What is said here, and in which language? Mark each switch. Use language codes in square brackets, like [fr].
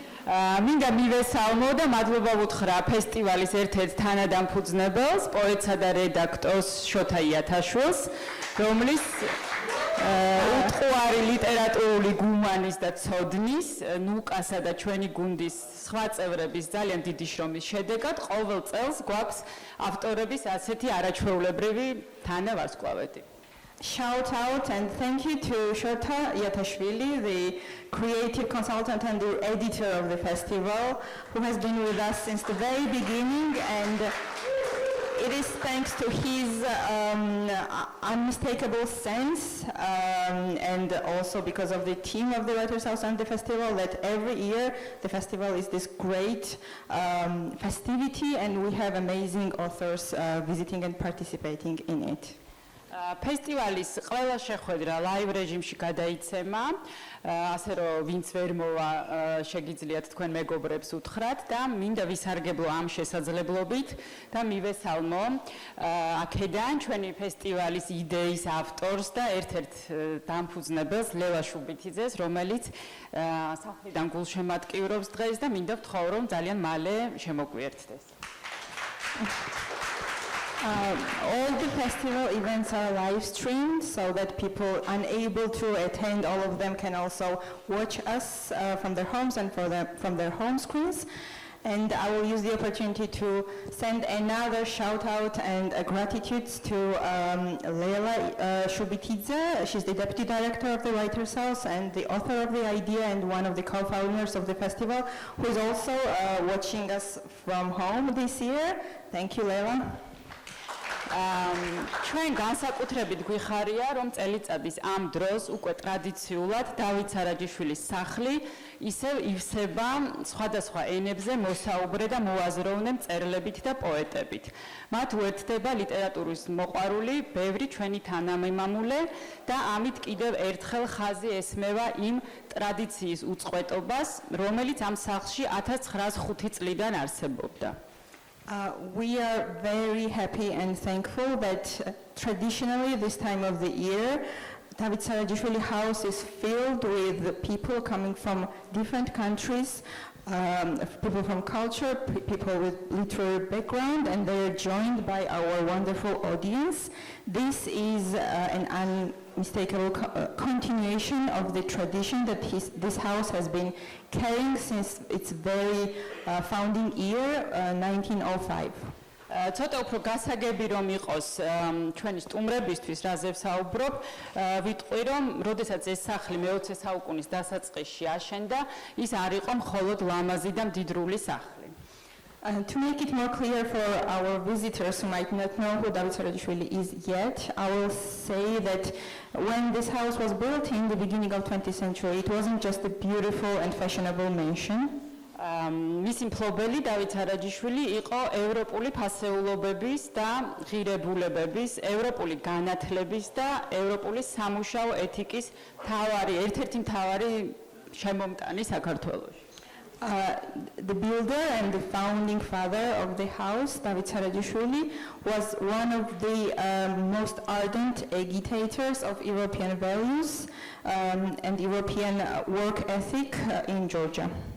[ka] მინდა მივესალმო და მადლობა ვუთხრა ფესტივალის ერთ-ერთ თანადამფუძნებელს, პოეტსა და რედაქტორს შოთა იათაშვილს, რომლის უტყუარი ლიტერატურული გუმანის და ცოდნის, ნუკასა და ჩვენი გუნდის სხვა წევრების ძალიან დიდი შრომის შედეგად ყოველ წელს გვაქვს ავტორების ასეთი არაჩვეულებრივი თანავარსკვლავედი. [en] Shout out and thank you to Shota Yatashvili, the creative consultant and the editor of the festival, who has been with us since the very beginning, and it is thanks to his unmistakable sense and also because of the team of the Writer's House and the festival that every year the festival is this great festivity, and we have amazing authors visiting and participating in it. [ka] ფესტივალის ყველა შეხვედრა ლაივ რეჟიმში გადაიცემა, ასე რომ ვინც ვერ მოვა შეგიძლიათ თქვენ მეგობრებს უთხრათ და მინდა ვისარგებლო ამ შესაძლებლობით და მივესალმო აქედან ჩვენი ფესტივალის იდეის ავტორს და ერთ-ერთ დამფუძნებელს ლელა შუბითიძეს, რომელიც სახლიდან გულშემატკივრობს დღეს და მინდა ვთხოვო რომ ძალიან მალე შემოგვიერთდეს. [en] All the festival events are live streamed so that people unable to attend all of them can also watch us from their homes and from their home screens. And I will use the opportunity to send another shout out and gratitude to Leila Shubitidze. She's the Deputy Director of the Writers' House and the author of the idea and one of the co-founders of the festival, who is also watching us from home this year. Thank you, Leila. [ka] ჩვენ განსაკუთრებით გვიხარია, რომ წელიწადის ამ დროს უკვე ტრადიციულად დავით სარაჯიშვილის სახლი ისევ ივსება სხვადასხვა ენებზე მოსაუბრე და მოაზროვნე მწერლებით და პოეტებით. მათ უერთდება ლიტერატურის მოყვარული, ბევრი ჩვენი თანამემამულე და ამით კიდევ ერთხელ ხაზი ესმევა იმ ტრადიციის უწყვეტობას, რომელიც ამ სახლში 1905 წლიდან არსებობდა. [en] We are very happy and thankful that traditionally this time of the year, David Sarajishvili House is filled with people coming from different countries, people from culture, people with literary background, and they are joined by our wonderful audience. This is an unmistakable continuation of the tradition that this house has been carrying since its very founding year, 1905. [ka] ცოტა უფრო გასაგები რომ იყოს ჩვენი სტუმრებისთვის, რაზე ვსაუბრობ, ვიტყვი რომ როდესაც ეს სახლი მე-20 საუკუნის დასაწყისში აშენდა, ის არ იყო მხოლოდ ლამაზი და მდიდრული სახლი. [en] To make it more clear for our visitors who might not know who David Sarajishvili is yet, I will say that when this house was built in the beginning of 20th century, it wasn't just a beautiful and fashionable mansion. [ka] მისი მფლობელი დავით სარაჯიშვილი იყო ევროპული ფასეულობების და ღირებულებების, ევროპული განათლების და ევროპული სამუშაო ეთიკის ერთ-ერთი მთავარი შემომტანი საქართველოში. [en] The builder and the founding father of the house, David Sarajishvili, was one of the most ardent agitators of European values and European work ethic in Georgia.